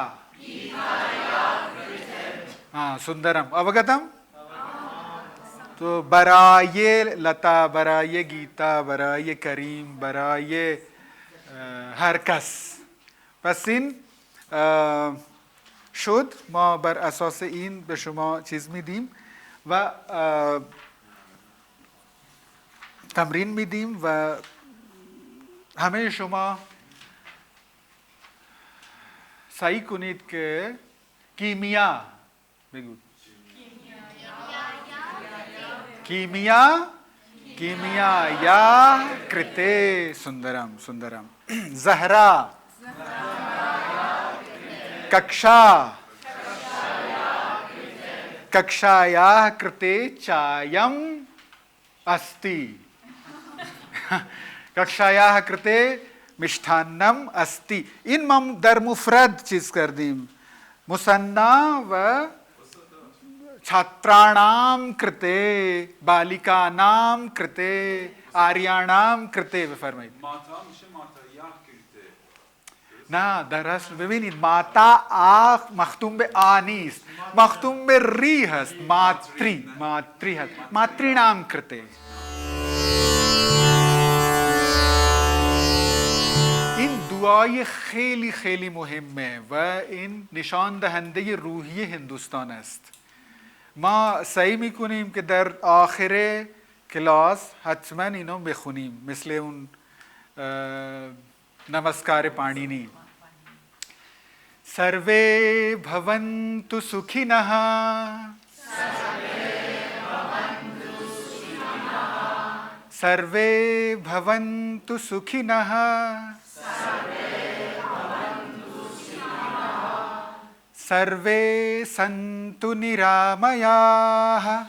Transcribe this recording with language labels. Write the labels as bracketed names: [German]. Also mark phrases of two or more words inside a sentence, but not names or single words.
[Sanskrit] हाँ सुंदरम. अवगतम? [Persian] تو برای لتا، برای گیتا، برای کریم، برای هرکس. پس این شد ما بر اساس این به شما چیز میدیم و تمرین میدیم و همه شما سعی کنید که کیمیا بگو. کیمیا. [Sanskrit] कीमिया या कृते. सुंदरम सुंदरम. زهرا. कक्षा. कक्षायाः कृते चायम अस्ति. कक्षायाः कृते मिष्ठान्नम अस्ति. [Persian] این هم در مفرد چیز کردی. مثنی و [Sanskrit] छात्राणाम कृते, बालिकानाम कृते, आर्याणाम कृते بفرمایید. [Persian] ماتا میشه [Sanskrit] मातायाः कृते. [Persian] نه در اصل ببینید ماتا آ مختوم به آ نیست، مختوم به ری هست. ماتری هست. [Sanskrit] मातृ णाम् कृते. [Persian] این دعای خیلی خیلی مهمه و این نشان دهنده روحی هندوستان است. ما سعی میکنیم که در آخر کلاس حتما اینو بخونیم، مثل اون نمسکار پانینی. [Sanskrit] सर्वे भवन्तु सुखिनः सर्वे भवन्तु सुखिनः सर्वे सन्तु निरामयाः